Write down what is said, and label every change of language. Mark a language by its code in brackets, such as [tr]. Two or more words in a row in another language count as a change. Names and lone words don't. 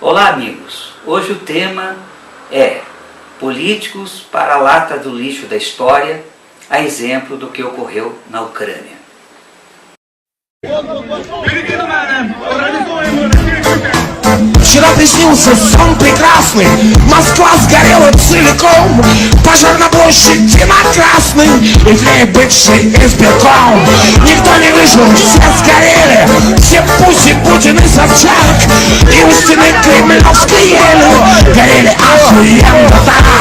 [pt] Olá, amigos. Hoje o tema é políticos para a lata do lixo da história, a exemplo do que ocorreu na Ucrânia. [ru] Вчера приснился сон прекрасный, Москва сгорела целиком, пожар на площади на Красной, и в ней бывший избирком. Никто не выжил, все сгорели, все Путин, Путин и Собчак, и у стены Кремлевской ели горели охуенно так.